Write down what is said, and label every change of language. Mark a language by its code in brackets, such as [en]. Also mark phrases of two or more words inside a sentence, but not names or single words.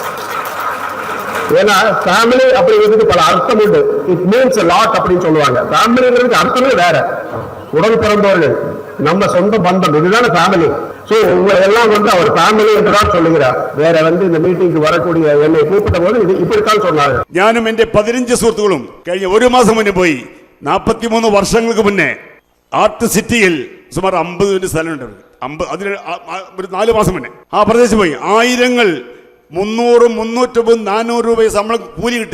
[ta] ஏன்னா ஃபேமிலி அப்படிங்கிறதுக்கு பல அர்த்தம் உண்டு. [en] it means lot [ta] அப்படின்னு சொல்லுவாங்க. ஃபேமிலிங்கிறதுக்கு அர்த்தமே வேற. உடல் பிறந்தவர்கள், நம்ம சொந்த பந்தம், இதுதான ஃபேமிலி. சோ உங்களை எல்லாம் அவர் ஃபேமிலி என்றுதான் சொல்லுகிறார். வேற இந்த மீட்டிங்க்கு வரக்கூடிய என்னை கூப்பிட்ட போது இது இப்படித்தான் சொன்னாங்க. [ml] ഞാനും എന്റെ 15 സുഹൃത്തുക്കളും കഴിഞ്ഞ ഒരു മാസം മുന്നേ പോയി. 43 വർഷങ്ങൾക്ക് മുന്നേ ആർട്ട് സിറ്റിയിൽ സുമാർ 50 സ്ഥലമുണ്ട്. അതിന് ഒരു 4 മാസം മുന്നേ ആ പ്രദേശത്ത് പോയി. ആയിരങ്ങൾ 300, 350, 400 രൂപ ശമ്പളം കൂലി കിട്ടുക.